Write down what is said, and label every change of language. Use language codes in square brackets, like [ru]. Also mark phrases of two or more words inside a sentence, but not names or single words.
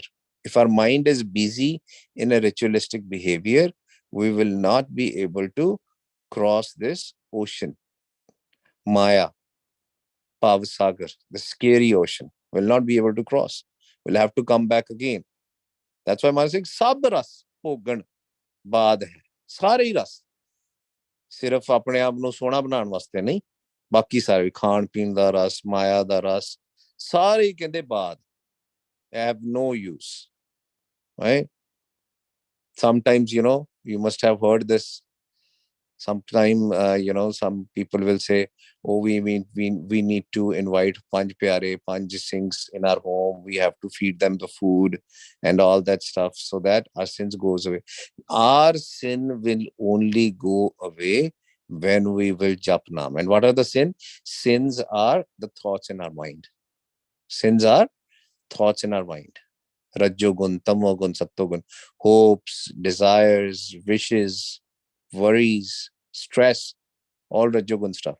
[en] If our mind is busy in a ritualistic behavior, we will not be able to cross this ocean, Maya. Sagar, the scary ocean, will not be able to cross. We'll have to come back again. That's why Maharaj saying, [pa] ਸਭ ਰਸ ਭੋਗਣ ਬਾਦਿ ਹੈ. ਸਾਰੇ ਹੀ ਰਸ. ਸਿਰਫ ਆਪਣੇ ਆਪ ਨੂੰ ਸੋਹਣਾ ਬਣਾਉਣ ਵਾਸਤੇ ਨਹੀਂ, ਬਾਕੀ ਸਾਰੇ ਖਾਣ ਪੀਣ ਦਾ ਰਸ, ਮਾਇਆ ਦਾ ਰਸ, ਸਾਰੇ ਕਹਿੰਦੇ ਬਾਦ [en] have no use, right? Sometimes, you must have heard this. Sometime, some people will say, oh, we need to invite [pa] ਪੰਜ ਪਿਆਰੇ, ਪੰਜ ਸਿੰਘਾਂ [en] in our home. We have to feed them the food and all that stuff so that our sins goes away. Our sin will only go away when we will [pa] ਜਪ ਨਾਮ. [en] And what are the sins are the thoughts in our mind. Sins are thoughts in our mind. [pa] ਰਜੋਗੁਣ, ਤਮੋਗੁਣ, ਸਤੋਗੁਣ, [en] hopes, desires, wishes, worries, stress, all Rajogun stuff.